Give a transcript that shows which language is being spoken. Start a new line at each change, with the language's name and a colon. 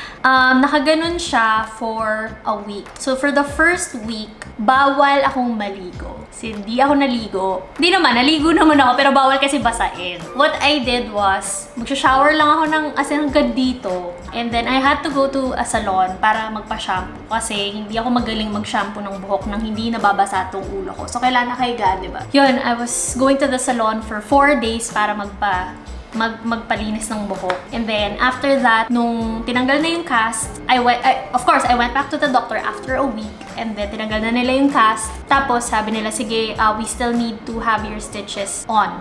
Filipino: Nakaganon siya for a week. So, for the first week, bawal akong maligo. Kasi hindi ako naligo. Hindi naman, naligo naman ako, pero bawal kasi basain.
English: What I did was,
Filipino: magsha-shower lang ako ng hanggang dito.
English: And then, I had to go to a salon
Filipino: para magpa-shampoo. Kasi hindi ako magaling mag-shampoo ng buhok nang hindi nababasa tong ulo ko. So, kailangan nakahiga, diba?
English: Yun, I was going to the salon for 4 days
Filipino: para magpalinis ng buhok.
English: And then, after that,
Filipino: nung tinanggal na yung cast,
English: of course, I went back to the doctor after a week.
Filipino: And then, tinanggal na nila yung cast. Tapos, sabi nila, sige,
English: we still need to have your stitches on.